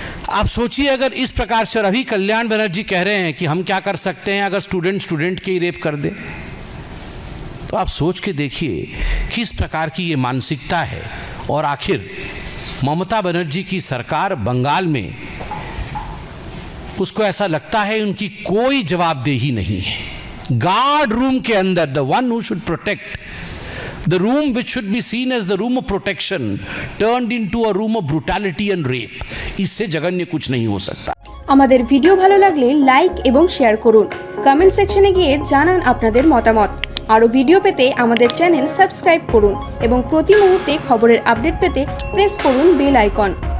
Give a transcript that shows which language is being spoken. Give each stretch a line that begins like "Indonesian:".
Hindi: आप सोचिए अगर इस प्रकार से, और अभी कल्याण बनर्जी कह रहे हैं कि हम क्या कर सकते हैं अगर स्टूडेंट के ही रेप कर दे, तो आप सोच के देखिए किस प्रकार की ये मानसिकता है। और आखिर ममता बनर्जी की सरकार बंगाल में, उसको ऐसा लगता है उनकी कोई जवाबदेही नहीं है। गार्ड रूम के अंदर
English: the one who should protect, the room which should be seen as the room of protection turned into a room of brutality and rape,
Hindi: इससे जघन्य कुछ नहीं हो सकता।
Bangla: আমাদের ভিডিও ভালো লাগলে লাইক এবং শেয়ার করুন, কমেন্ট সেকশনে গিয়ে জানান আপনাদের মতামত। আরো ভিডিও পেতে আমাদের চ্যানেল সাবস্ক্রাইব করুন এবং প্রতি মুহূর্তে খবরের আপডেট পেতে প্রেস করুন বেল আইকন।